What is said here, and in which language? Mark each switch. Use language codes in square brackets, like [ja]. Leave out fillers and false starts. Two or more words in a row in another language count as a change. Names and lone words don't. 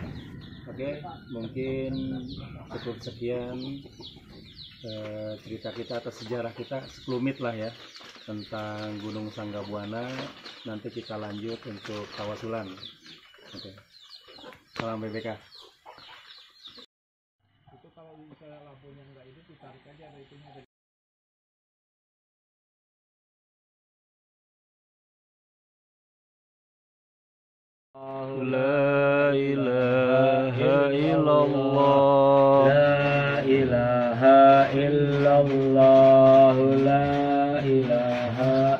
[id] Oke, mungkin cukup sekian cerita kita atau sejarah kita, sekelumit lah ya, tentang Gunung Sanggabuana. Nanti kita lanjut untuk tawasulan. Oke. Salam BBK. Kalau misalnya lampunya nggak itu ditarik aja ada itunya. [ar] لا إله إلا الله, لا إله إلا الله، لا إله